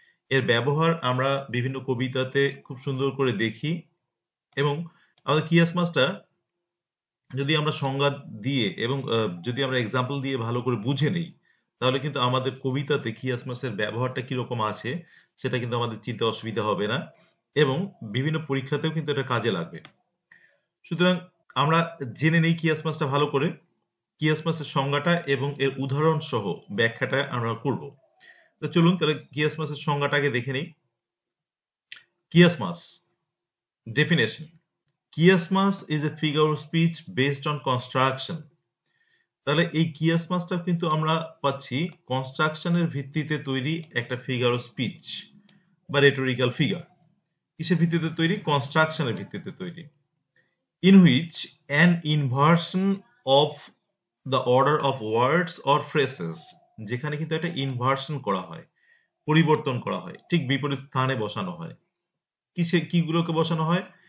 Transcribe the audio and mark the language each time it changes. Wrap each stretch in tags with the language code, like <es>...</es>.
<bn>এর ব্যবহার আমরা বিভিন্ন কবিতাতে খুব সুন্দর করে দেখি এবং আমাদের কিয়াসমাসটা যদি আমরা সংজ্ঞা দিয়ে এবং যদি আমরা এক্সাম্পল দিয়ে ভালো করে বুঝে নেই, তাহলে কিন্তু আমাদের কবিতাতে কিয়াসমাসের ব্যবহারটা কিরকম আছে সেটা কিন্তু আমাদের চিনতে অসুবিধা হবে না এবং বিভিন্ন পরীক্ষাতেও কিন্তু এটা কাজে লাগবে। সুতরাং আমরা জেনে নেই কিয়াসমাসটা ভালো করে, কিয়াসমাসের সংজ্ঞাটা এবং এর উদাহরণ সহ ব্যাখ্যাটা আমরা করব। তো চলুন তাহলে কিয়াসমাসের সংজ্ঞাটাকে দেখে নিই।</bn> <en>Chiasmus definition: chiasmus is a figure of speech based on construction.</en> <bn>তাহলে এই কিয়াসমাসটা কিন্তু আমরা পাচ্ছি কনস্ট্রাকশনের ভিত্তিতে তৈরি একটা ফিগার অফ স্পিচ বা রেটোরিক্যাল ফিগার। কিসের ভিত্তিতে তৈরি? কনস্ট্রাকশনের ভিত্তিতে তৈরি।</bn> <en>in which an inversion of the order of words or phrases,</en> <bn>যেখানে কিন্তু একটা ইনভার্সন করা হয়, পরিবর্তন করা হয়, ঠিক বিপরীত স্থানে বসানো হয়। কিগুলোকে বসানো হয়?</bn>